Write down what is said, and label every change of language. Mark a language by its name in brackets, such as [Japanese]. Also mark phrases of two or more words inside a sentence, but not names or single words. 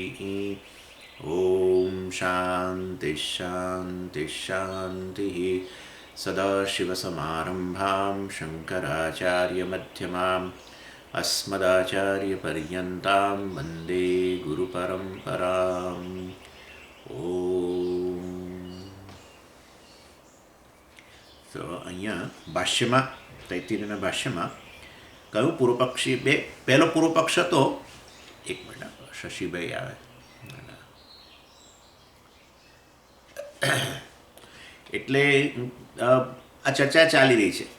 [Sanskrit] ॐ शान्तिः शान्तिः शान्तिः। सदाशिवसमारम्भां शङ्कराचार्यमध्यमाम् अस्मदाचार्यपर्यन्तां वन्दे गुरुपरम्पराम्। [Gujarati] તો અહીંયા ભાષ્યમાં તૈત્તિરીયના ભાષ્યમાં કયું પૂર્વપક્ષી પહેલો પૂર્વપક્ષ હતો. એક મિનિટ શશીભાઈ આવે. એટલે આ ચર્ચા ચાલી રહી છે.